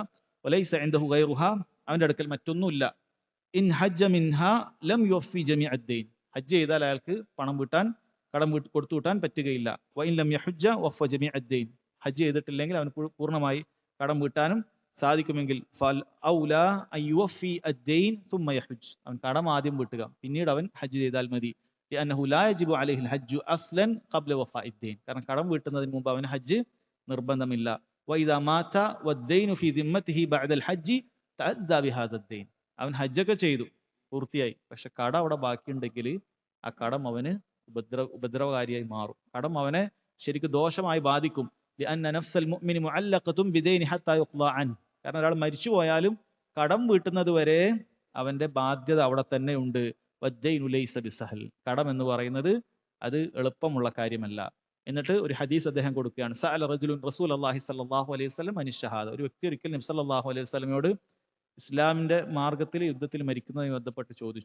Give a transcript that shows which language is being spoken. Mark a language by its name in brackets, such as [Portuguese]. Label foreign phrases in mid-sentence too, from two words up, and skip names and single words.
[Arabic] وليس عنده غيرها, [Malayalam] അവന്റെ അടുക്കൽ മറ്റൊന്നുമില്ല. [Arabic] إن حج منها لم يوف جميع الدين, [Malayalam] ഹജ്ജ് ചെയ്താൽ അയാൾക്ക് പണം വീട്ടാൻ, കടം കൊടുത്തു വീട്ടാൻ പറ്റുകയില്ല. [Arabic] وإن لم يحج وفى جميع الدين, [Malayalam] ഹജ്ജ് ചെയ്തിട്ടില്ലെങ്കിൽ അവന് പൂർണ്ണമായി കടം വീട്ടാനും സാധിക്കുമെങ്കിൽ [Arabic] فالأولى أن يوفي الدين ثم يحج, [Malayalam] അവൻ കടം ആദ്യം വീട്ടുക, പിന്നീട് അവൻ ഹജ്ജ് ചെയ്താൽ മതി. [Arabic] لأنه لا يجب عليه الحج أصلا قبل وفاء الدين, [Malayalam] കാരണം കടം വീട്ടുന്നതിന് മുമ്പ് അവന് ഹജ്ജ് നിർബന്ധമില്ല. [Arabic] وإذا مات والدين في ذمته بعد الحج تأدى بهذا الدين, [Malayalam] അവൻ ഹജ്ജൊക്കെ ചെയ്തു പൂർത്തിയായി, പക്ഷെ കടം അവിടെ ബാക്കിയുണ്ടെങ്കിൽ ആ കടം അവന് ഉപദ്രവകാരിയായി മാറും, കടം അവനെ ശരിക്കും ദോഷമായി ബാധിക്കും. [Arabic] لأن نفس المؤمن معلقة بدين حتى يقضى عنه, [Malayalam] കാരണം ഒരാൾ മരിച്ചു പോയാലും കടം വീട്ടുന്നത് വരെ അവന്റെ ബാധ്യത അവിടെ തന്നെ ഉണ്ട്. [Arabic] والدين ليس بسهل, [Malayalam] കടം എന്ന് പറയുന്നത് അത് എളുപ്പമുള്ള കാര്യമല്ല. എന്നിട്ട് ഒരു ഹദീസ് അദ്ദേഹം കൊടുക്കുകയാണ്, [Arabic] سأل رجل رسول الله صلى الله عليه وسلم عن الشهادة, [Malayalam] ഒരു വ്യക്തി ഒരിക്കൽ നബി [Arabic] صلى الله عليه [Malayalam] വസല്ലമയോട് ഇസ്ലാമിന്റെ മാർഗത്തിൽ യുദ്ധത്തിൽ മരിക്കുന്നതുമായി ബന്ധപ്പെട്ട് ചോദിച്ചു.